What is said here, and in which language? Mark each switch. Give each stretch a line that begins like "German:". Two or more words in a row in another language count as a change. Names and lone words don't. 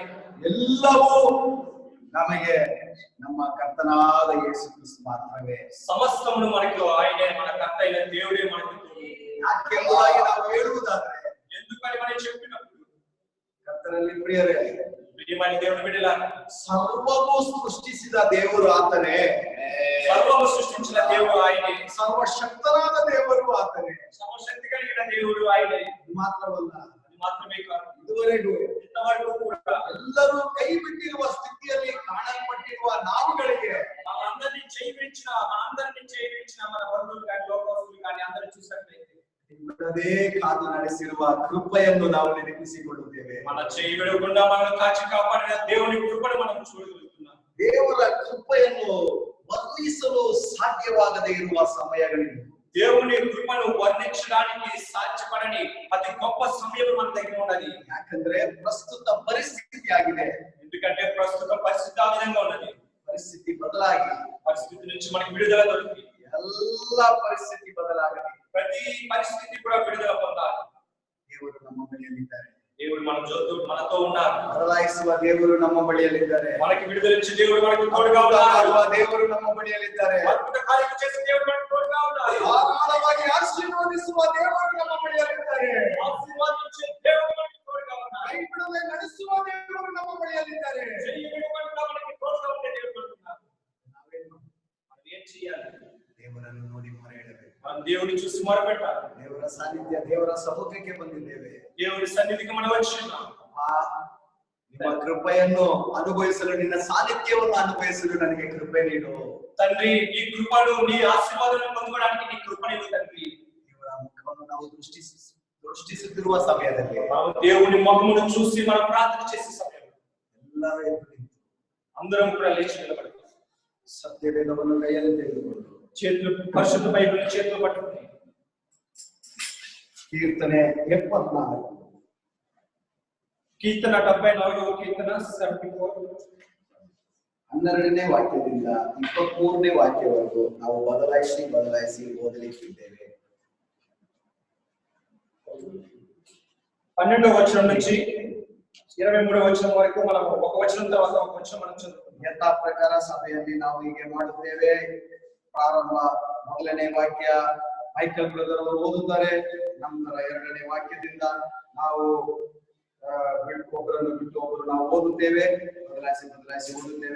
Kannada: ಎಲ್ಲವೂ ನಮಗೆ ನಮ್ಮ ಕರ್ತನಾದ ಯೇಸು ಕ್ರಿಸ್ತ ಮಾತ್ರವೇ.
Telugu: ಸಮಸ್ತವನ್ನು మనకు ఆయనే, మన కర్త అయిన దేవుడే మనకు తోడు.
Kannada: ಯಾಕೆಂಬುದಾಗಿ ನಾವು ಹೇಳುವುದಾದರೆ,
Telugu: ఎందుకని మనం చెప్పినప్పుడు
Kannada: ಕರ್ತನಲ್ಲಿ ಪ್ರಿಯರೇ,
Telugu: ಪ್ರಿಯమైన దేవుని బిడ్డలారా,
Kannada: ಸರ್ವವು ಸೃಷ್ಟಿಸಿದ ದೇವರು ಆತನೇ.
Telugu: ಸರ್ವವು ಸೃಷ್ಟಿಂచిన దేవుడు ఆయనే.
Kannada: ಸರ್ವಶಕ್ತನಾದ ದೇವರು ಆತನೇ.
Telugu: ಸರ್ವಶಕ್ತಿ కలిగిన దేవుడు ఆయనే.
Kannada: ಮಾತ್ರವಲ್ಲ,
Telugu: ಮಾತ್ರವೇ ಕಾదు,
Kannada: ಇದುವರೆಗೂ ಇಂತವರೆಗೂ ಕೂಡ ಎಲ್ಲರೂ ಕೈ ಬಿಟ್ಟಿರುವ ಸ್ಥಿತಿಯಲ್ಲಿ ಕಾಣಲ್ಪಟ್ಟಿರುವ ನಾವುಗಳಿಗೆ
Telugu: మనందరినీ చేయించిన మన బంధువులు కానీ లోకస్తులు కానీ అందరూ చూసినట్లయితే
Kannada: ಬಿಡದೇ ಕಾದು ನಡೆಸಿರುವ ಕೃಪೆಯನ್ನು ನಾವು ನೆನಪಿಸಿಕೊಳ್ಳುತ್ತೇವೆ.
Telugu: మన చేయి విడకుండా మనల్ని కాచి కాపాడిన దేవుని కృపను మనం చూడగలుగుతున్నాం.
Kannada: ದೇವರ ಕೃಪೆಯನ್ನು ವರ್ಣಿಸಲು ಸಾಧ್ಯವಾಗದೇ ಇರುವ ಸಮಯಗಳಿವೆ.
Telugu: దేవుని కృపను వర్ణించడానికి సాధ్యపడని అతి గొప్ప సమయం మన దగ్గర ఉన్నది.
Kannada: ಯಾಕಂದ್ರೆ ಪ್ರಸ್ತುತ ಪರಿಸ್ಥಿತಿ ಆಗಿದೆ.
Telugu: ఎందుకంటే ప్రస్తుత పరిస్థితి ఆ విధంగా ఉన్నది.
Kannada: ಪರಿಸ್ಥಿತಿ ಬದಲಾಗಿ
Telugu: పరిస్థితి నుంచి మనకి విడుదల దొరికింది.
Kannada: ಎಲ್ಲ ಪರಿಸ್ಥಿತಿ ಬದಲಾಗಲಿ.
Telugu: ప్రతి పరిస్థితి కూడా విడుదల పొందాలి.
Kannada: ದೇವರು ನಮ್ಮ ಬಳಿಯಲ್ಲಿದ್ದಾರೆ.
Telugu: దేవుడు మనతో ఉన్నారు.
Kannada: ಬದಲಾಯಿಸುವ ದೇವರು ನಮ್ಮ ಬಳಿಯಲ್ಲಿದ್ದಾರೆ.
Telugu: మనకి విడుదలిచ్చే దేవుడు మనకు తోడుగా ఉన్నారు.
Kannada: ದೇವರು ನಮ್ಮ ಬಳಿಯಲ್ಲಿದ್ದಾರೆ.
Telugu: అద్భుత కార్య చేసే దేవుడు మనకు తోడుగా ఉన్నారు.
Kannada: ಧಾರಾಳವಾಗಿ ಆಶೀರ್ವದಿಸುವ ದೇವರು ನಮ್ಮ ಬಳಿಯಲ್ಲಿದ್ದಾರೆ.
Telugu: ಆಶೀರ್ವಾದಿಸುವ దేవుడు మనకు తోడుగా ఉన్నారు.
Kannada: ಕೈ ಬಿಡದೆ ನಡೆಸುವ ದೇವರು ನಮ್ಮ ಬಳಿಯಲ್ಲಿದ್ದಾರೆ.
Telugu: చెయ్యి విడకుండా మనకి తోడుగా ఉండే దేవుడు ఉన్నారు. మనం ఏం చేయాలి?
Kannada: ದೇವರನ್ನು ನೋಡಿ ಮೊರೆಯಿಡಬೇಕು.
Telugu: మనం దేవుని చూసి మొరపెట్టాలి.
Kannada: ದೇವರ ಸಾನ್ನಿಧ್ಯ, ದೇವರ ಸಮ್ಮುಖಕ್ಕೆ ಬಂದಿದ್ದೇವೆ.
Telugu: దేవుడి సన్నిధికి మనం వచ్చున్నాం.
Kannada: ನಿಮ್ಮ ಕೃಪೆಯನ್ನು ಅನುಭವಿಸಲು, ನಿನ್ನ ಸಾನ್ನಿಧ್ಯವನ್ನು ಅನುಭವಿಸಲು ನನಗೆ ಕೃಪೆ ನೀಡು
Telugu: తండ్రి. ఈ కృపను, నీ ఆశీర్వాదాలను పొందడానికి నీ కృపను తండ్రి.
Kannada: ದೇವರ ಮುಖವನ್ನು ನಾವು ದೃಷ್ಟಿಸುತ್ತಿರುವ ಸಮಯದಲ್ಲಿ
Telugu: ನಾವು దేవుని ముఖమును చూసి మనం ప్రార్థన చేసే సమయంలో
Kannada: ಎಲ್ಲರೂ ಎದ್ದು ನಿಂತು
Telugu: అందరం కూడా లేచి నిలబడతాం.
Kannada: ಸತ್ಯವೇದವನ್ನು ಕೈಯಲ್ಲಿ ತೆಗೆದುಕೊಂಡು
Telugu: చేతులు పరిశుద్ధ బైబిల్ చేతులు పట్టుకుని
Kannada: ಕೀರ್ತನೆ 74
Telugu: కీర్తన 74వ కీర్తన 74
Kannada: 12ನೇ ವಾಕ್ಯದಿಂದ 23ನೇ ವಾಕ್ಯವರೆಗೂ ನಾವು ಬದಲಾಯಿಸಿ ಓದಲಿಕ್ಕಿದ್ದೇವೆ.
Telugu: 12వ వచనం నుంచి 23వ వచనం వరకు మనం ఒక వచనం తర్వాత ఒక వచనం మనం చదువుకుందాం.
Kannada: ಯಥಾ ಪ್ರಕಾರ ಸಭೆಯಲ್ಲಿ ನಾವು ಹೀಗೆ ಮಾಡುತ್ತೇವೆ. ಪ್ರಾರಂಭ 1ನೇ ವಾಕ್ಯ ಮೈಕಲ್ ಬ್ರದರ್ ಅವರು ಓದುತ್ತಾರೆ. ನಂತರ 2ನೇ ವಾಕ್ಯದಿಂದ ನಾವು ಒಬ್ಬರನ್ನು ಬಿಟ್ಟು ಒಬ್ಬರು ನಾವು ಓದುತ್ತೇವೆ, ಬದಲಾಯಿಸಿ ಓದುತ್ತೇವೆ.